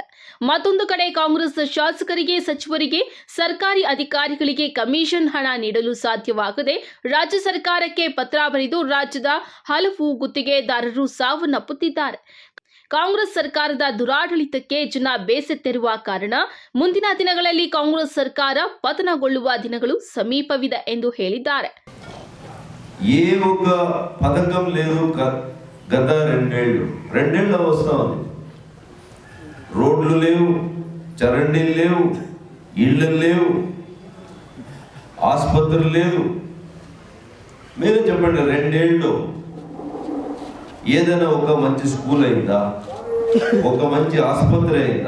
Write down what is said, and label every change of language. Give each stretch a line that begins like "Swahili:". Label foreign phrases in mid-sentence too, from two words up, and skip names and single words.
Kannada: ಮತ್ತೊಂದು ಕಡೆ ಕಾಂಗ್ರೆಸ್ ಶಾಸಕರಿಗೆ, ಸಚಿವರಿಗೆ, ಸರ್ಕಾರಿ ಅಧಿಕಾರಿಗಳಿಗೆ ಕಮಿಷನ್ ಹಣ ನೀಡಲು ಸಾಧ್ಯವಾಗದೆ ರಾಜ್ಯ ಸರ್ಕಾರಕ್ಕೆ ಪತ್ರ ಬರೆದು ರಾಜ್ಯದ ಹಲವು ಗುತ್ತಿಗೆದಾರರು ಸಾವನ್ನಪ್ಪುತ್ತಿದ್ದಾರೆ. ಕಾಂಗ್ರೆಸ್ ಸರ್ಕಾರದ ದುರಾಡಳಿತಕ್ಕೆ ಜನ ಬೇಸತ್ತಿರುವ ಕಾರಣ ಮುಂದಿನ ದಿನಗಳಲ್ಲಿ ಕಾಂಗ್ರೆಸ್ ಸರ್ಕಾರ ಪತನಗೊಳ್ಳುವ ದಿನಗಳು సమీపವಿದೆ ಎಂದು ಹೇಳಿದ್ದಾರೆ.
Telugu: ఏ ఒక పథకం లేదు గత రెండేళ్ల వస్తా ఉంది. రోడ్లు లేవు, చరండీలు లేవు, ఇళ్ళు లేవు, ఆసుపత్రులు లేదు. మీరే చెప్పండి, 2 ఏళ్ళు ఏదైనా ఒక మంచి స్కూల్ అయిందా, ఒక మంచి ఆసుపత్రి అయిందా?